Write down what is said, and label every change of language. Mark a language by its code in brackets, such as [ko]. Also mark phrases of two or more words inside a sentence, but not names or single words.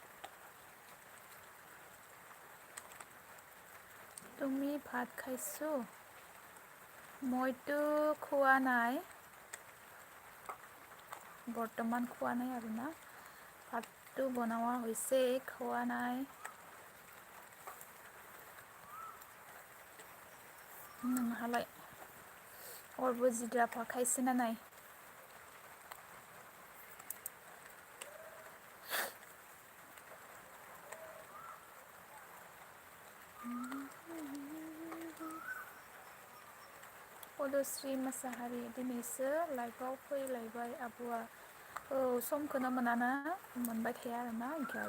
[as] তুমি ভাত খাইছো মইতো খোৱা নাই বৰ্তমান খোৱা নাই আৰু না ভাতটো বনোৱা হৈছে খোৱা নাই [brx] नोंहालाय अरबजित राभा खायसे ना नाय पदश्री मोसाहारी दिनैसो लाइभआव फैलायबाय आब'आ समखौनो मोनाना मोनबाय थाया आरोना ओंखाय